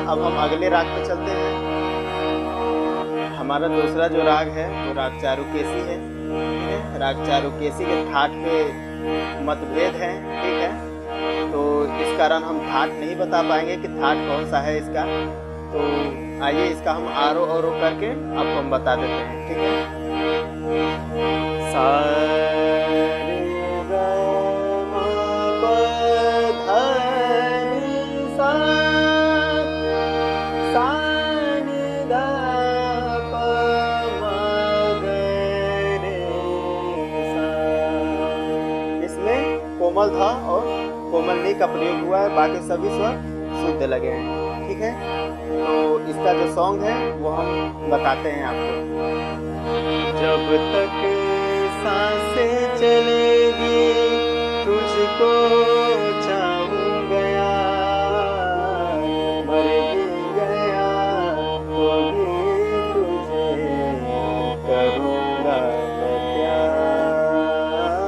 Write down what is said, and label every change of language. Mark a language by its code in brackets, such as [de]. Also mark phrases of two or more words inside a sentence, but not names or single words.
[hi] अब हम अगले राग पे चलते हैं। हमारा दूसरा जो राग है वो राग चारुकेसी है, ठीक है। राग चारुकेसी के ठाट पे मतभेद है, ठीक है। तो इस कारण हम ठाट नहीं बता पाएंगे कि ठाट कौन सा है इसका। तो आइए इसका हम आरोह अवरोह करके आपको हम बता देते हैं, ठीक है। सा रे ग म प ध नि सा, सा नि ध प म ग रे सा। इसमें कोमल ध और कोमल नी का प्रयोग हुआ है, बाकी सभी स्वर शुद्ध लगे हैं, ठीक है। तो इसका जो सॉन्ग है वो हम बताते हैं आपको। जब तक सांसें चलेगी तुझको चाहूँगा, मर भी गया तो भी तुझे करूँगा मैं प्यार।